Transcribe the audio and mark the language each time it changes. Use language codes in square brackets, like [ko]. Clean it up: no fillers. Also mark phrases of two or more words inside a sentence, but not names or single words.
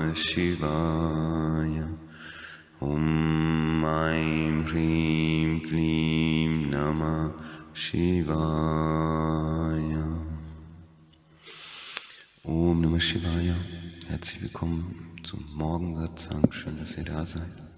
[sa] Shivaya. Om Aim Hrim Klim Namah Shivaya. Om Namah Shivaya. [de] Herzlich willkommen zum Morgensatzang. Schön, dass ihr da seid.